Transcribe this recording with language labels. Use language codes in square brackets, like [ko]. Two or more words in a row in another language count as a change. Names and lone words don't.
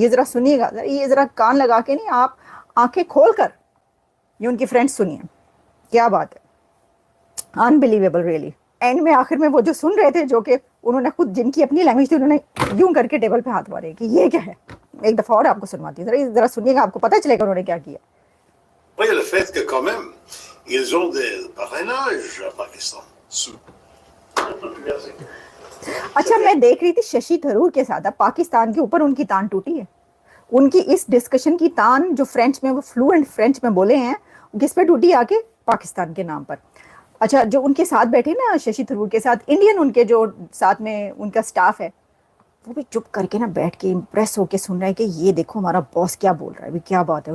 [hi] ये ज़रा सुनिएगा, ये ज़रा कान लगा के नहीं, आप आंखें खोल कर ये उनकी फ्रेंड्स सुनिए। क्या बात है, [en] unbelievable really. [hi] एंड में आखिर में वो जो सुन रहे थे, जो कि उन्होंने खुद जिनकी अपनी लैंग्वेज थी, उन्होंने यूं करके टेबल पे हाथ मारे कि ये क्या है। एक दफा और आपको सुनवाती हूँ, जरा सुनिएगा, आपको पता चलेगा उन्होंने क्या किया। [fr] Oui, le fait que quand même, ils ont des parrainages à Pakistan. [hi] अच्छा, मैं देख रही थी शशि थरूर के साथ अब पाकिस्तान के ऊपर उनकी तान टूटी है। उनकी इस डिस्कशन की तान जो फ्रेंच में, वो [en] fluent French [hi] में बोले हैं, किस पे टूटी? आके पाकिस्तान के नाम पर। अच्छा, जो उनके साथ बैठे ना शशि थरूर के साथ, इंडियन उनके जो साथ में उनका स्टाफ है, वो भी चुप करके ना बैठ के इम्प्रेस होके सुन रहा है कि ये देखो हमारा बॉस क्या बोल रहा है, भी क्या बात है।